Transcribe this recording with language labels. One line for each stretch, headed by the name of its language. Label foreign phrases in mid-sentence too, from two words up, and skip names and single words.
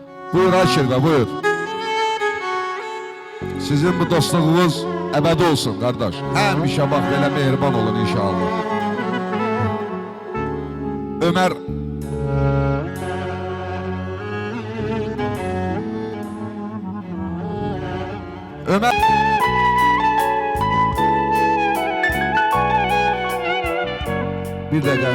Azerbaijani: Buyur Aşırda, buyur.
Turkish: Sizin bu dostluğunuz ebedi olsun kardeş.
Azerbaijani: Həmişə bax belə mehriban olun inşallah. Ömer Ömer bir dəqiqə.